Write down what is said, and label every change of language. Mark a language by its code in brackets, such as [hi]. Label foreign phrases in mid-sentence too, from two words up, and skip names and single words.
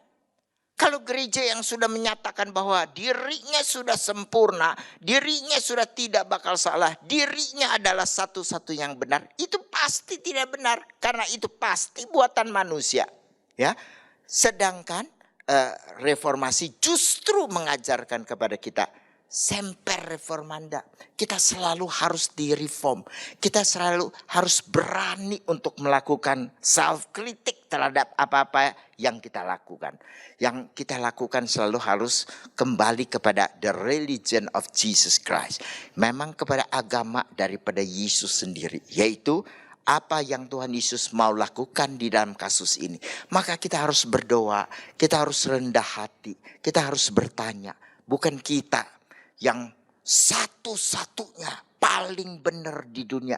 [id] Kalau gereja yang sudah menyatakan bahwa dirinya sudah sempurna, dirinya sudah tidak bakal salah, dirinya adalah satu-satu yang benar, itu pasti tidak benar karena itu pasti buatan manusia, ya. Sedangkan reformasi justru mengajarkan kepada kita [la] semper reformanda. [id] Kita selalu harus direform. Kita selalu harus berani untuk melakukan self kritik terhadap apa-apa yang kita lakukan. Yang kita lakukan selalu harus kembali kepada [en] the religion of Jesus Christ. [id] Memang kepada agama daripada Yesus sendiri. Yaitu apa yang Tuhan Yesus mau lakukan di dalam kasus ini. Maka kita harus berdoa. Kita harus rendah hati. Kita harus bertanya. Bukan kita yang satu-satunya paling benar di dunia.